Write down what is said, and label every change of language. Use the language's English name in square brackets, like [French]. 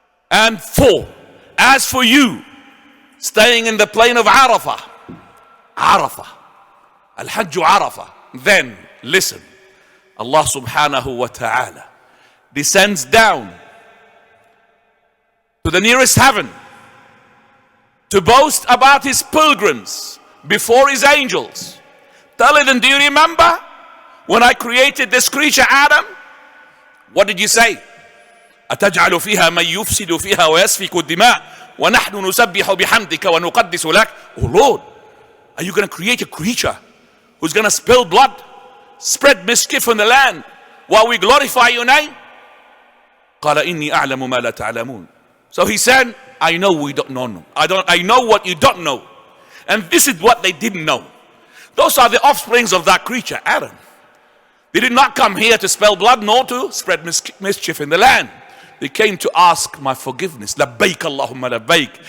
[English] And 4, as for you staying in the plain of Arafah, Al-Hajj Arafah, then listen, Allah subhanahu wa ta'ala descends down to the nearest heaven to boast about his pilgrims before his angels, telling them, do you remember when I created this creature Adam? What did you say? [Arabic] أتجعل فيها من يفسد فيها ويسفك الدماء ونحن نسبح بحمدك ونقدس لك. [English] Oh Lord, are you going to create a creature who's going to spill blood, spread mischief in the land while we glorify your name? [Arabic] قال إني أعلم ما لا تعلمون. [English] So he said, I know we don't know. I know what you don't know. And this is what they didn't know. Those are the offsprings of that creature, Adam. They did not come here to spill blood nor to spread mischief in the land. They came to ask my forgiveness. [Arabic] Labbaik Allahumma labbaik.